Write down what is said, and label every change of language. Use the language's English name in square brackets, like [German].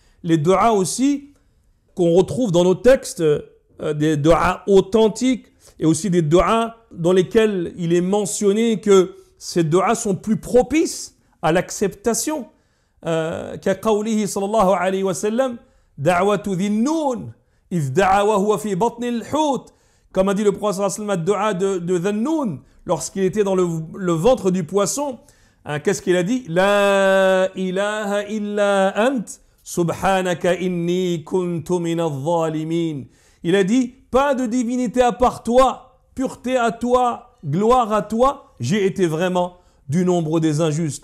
[French] Les du'as aussi qu'on retrouve dans nos textes, des du'as authentiques et aussi des du'as dans lesquels il est mentionné que ces du'as sont plus propices à l'acceptation. [Arabic] كقوله صلى الله عليه وسلم دعوة ذي النون إذ دعا وهو في بطن الحوت. [French] Comme a dit le prophète sallallahu alayhi wa sallam, de Dhannoun, lorsqu'il était dans le ventre du poisson, hein, qu'est-ce qu'il a dit? [Arabic] La ilaha illa ant, subhanaka inni kuntu minadh dhalimin. [French] Il a dit, pas de divinité à part toi, pureté à toi, gloire à toi, j'ai été vraiment du nombre des injustes.